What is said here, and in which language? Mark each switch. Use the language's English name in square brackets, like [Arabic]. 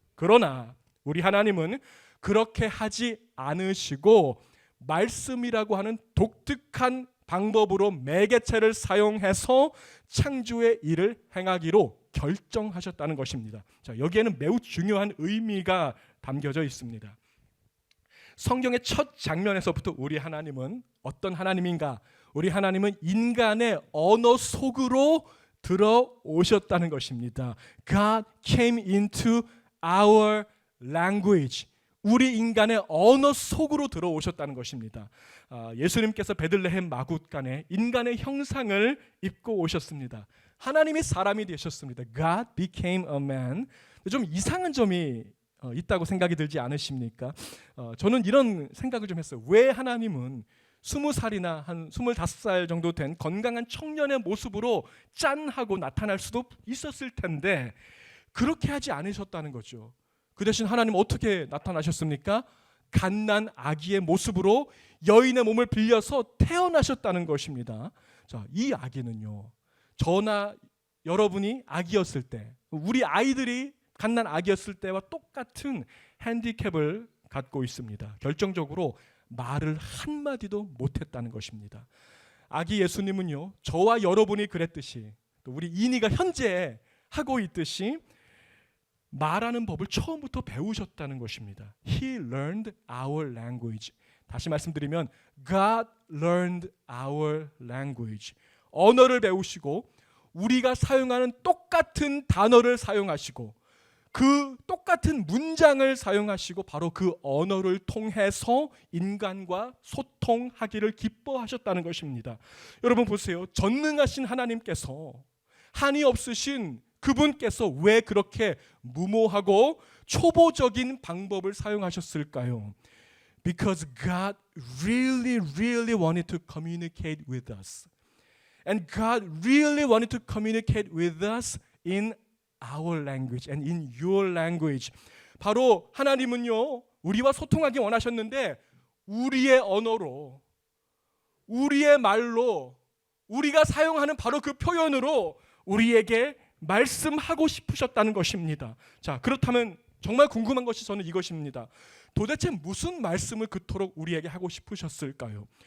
[Korean] 그러나 우리 하나님은 그렇게 하지 않으시고 말씀이라고 하는 독특한 방법으로 매개체를 사용해서 창조의 일을 행하기로 결정하셨다는 것입니다. 자, 여기에는 매우 중요한 의미가 담겨져 있습니다. 성경의 첫 장면에서부터 우리 하나님은 어떤 하나님인가? 우리 하나님은 인간의 언어 속으로 들어오셨다는 것입니다. [English] God came into our language. [Korean] 우리 인간의 언어 속으로 들어오셨다는 것입니다. 예수님께서 베들레헴 마굿간에 인간의 형상을 입고 오셨습니다. 하나님이 사람이 되셨습니다. [English] God became a man. [Korean] 좀 이상한 점이 있다고 생각이 들지 않으십니까? 저는 이런 생각을 좀 했어요. 왜 하나님은 20살이나 한 25살 정도 된 건강한 청년의 모습으로 짠 하고 나타날 수도 있었을 텐데 그렇게 하지 않으셨다는 거죠. 그 대신 하나님 어떻게 나타나셨습니까? 갓난 아기의 모습으로 여인의 몸을 빌려서 태어나셨다는 것입니다. 자, 이 아기는요, 저나 여러분이 아기였을 때, 우리 아이들이 갓난 아기였을 때와 똑같은 핸디캡을 갖고 있습니다. 결정적으로 말을 한마디도 못했다는 것입니다. 아기 예수님은요, 저와 여러분이 그랬듯이 또 우리 이니가 현재 하고 있듯이 말하는 법을 처음부터 배우셨다는 것입니다. [English] He learned our language. [Korean] 다시 말씀드리면 [English] God learned our language. [Korean] 언어를 배우시고 우리가 사용하는 똑같은 단어를 사용하시고 그 똑같은 문장을 사용하시고 바로 그 언어를 통해서 인간과 소통하기를 기뻐하셨다는 것입니다. 여러분 보세요. 전능하신 하나님께서 한이 없으신 그분께서 왜 그렇게 무모하고 초보적인 방법을 사용하셨을까요? [English] Because God really wanted to communicate with us. And God really wanted to communicate with us in our language and in your language. [Korean] 바로 하나님은요, 우리와 소통하기 원하셨는데 우리의 언어로, 우리의 말로, 우리가 사용하는 바로 그 표현으로 우리에게 말씀하고 싶으셨다는 것입니다. 자, 그렇다면 정말 궁금한 것이 저는 이것입니다. 도대체 무슨 말씀을 그토록 우리에게 하고 싶으셨을까요?